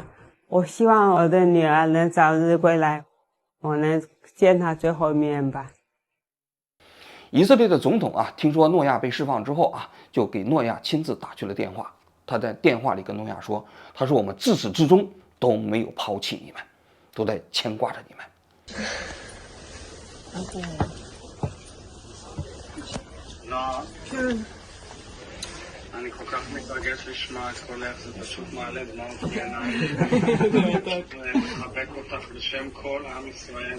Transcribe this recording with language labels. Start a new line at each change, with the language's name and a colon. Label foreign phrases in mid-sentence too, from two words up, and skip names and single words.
Chinese: 我希望我的女儿能早日归来，我能见她最后一面吧。以色列的总统啊，听说诺亚被释放之后啊，就给诺亚亲自打去了电话。他在电话里跟诺亚说：“他说我们自始至终都没有抛弃你们，都在牵挂着你们。”
Hebrew: אני כל כך מתרגש לשמוע את קולך, זה פשוט מעלה דמעות בעיניים. מחבק אותך בשם כל עם ישראל.